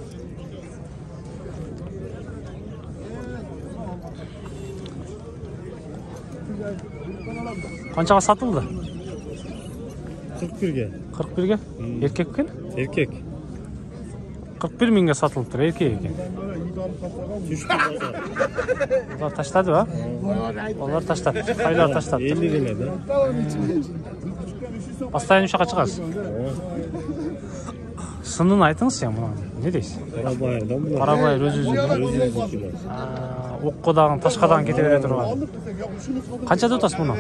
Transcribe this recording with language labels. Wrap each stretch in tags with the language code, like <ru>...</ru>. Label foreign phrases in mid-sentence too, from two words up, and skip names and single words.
<ky>Канчага сатылды? 41ге. 41ге? Эркек экен? Эркек. 41 миңге сатылыптыр, эркек экен. Олар таштады ба? Олар таштады. Кайлар таштады. 50 деле да. Постоянно ушака чыгасыз. Сынын айтыңыз мына. Не дейсиз? Карабайырдан булар. Карабайыр өзү-өзү. Оккодагы ташкадан кете бере турган. Канча деп атасыз муну?</ky>